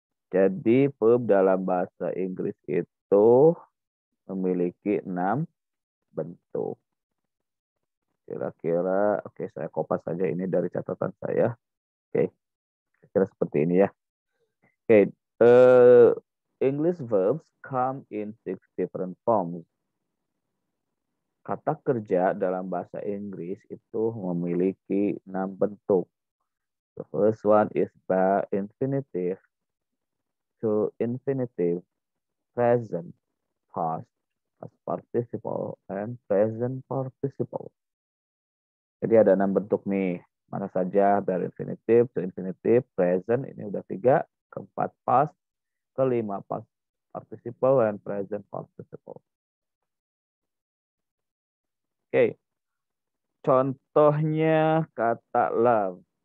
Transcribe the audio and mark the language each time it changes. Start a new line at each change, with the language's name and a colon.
Indonesian: Jadi verb dalam bahasa Inggris itu memiliki 6 bentuk. Kira-kira, oke, saya kopas saja ini dari catatan saya. Oke, kira seperti ini ya.
English: Oke, English verbs come in 6 different forms.
Indonesian: Kata kerja dalam bahasa Inggris itu memiliki 6 bentuk.
English: The first one is by infinitive, to infinitive, present, past, past participle, and present participle.
Indonesian: Jadi ada 6 bentuk nih. Mana saja dari infinitive, to infinitive, present, ini udah 3. Keempat past, kelima past participle, and present participle. Oke. Contohnya kata love.